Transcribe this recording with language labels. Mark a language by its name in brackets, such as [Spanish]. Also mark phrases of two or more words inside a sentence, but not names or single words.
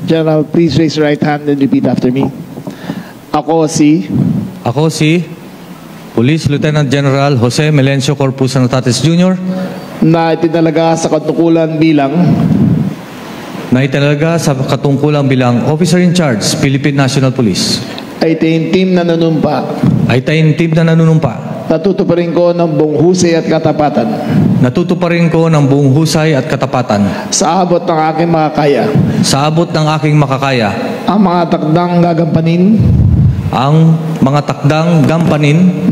[English] General, please raise your right hand and repeat after me. [Filipino] Ako si Police Lieutenant General Jose Melencio Corpus Anatates Jr. na itinalaga sa katungkulan bilang [English] Officer in Charge, [Filipino] Philippine National Police. ay taimtim na nanunumpa. Natutuparin ko ng buong husay at katapatan. Sa abot ng aking makakaya. Ang mga takdang gampanin.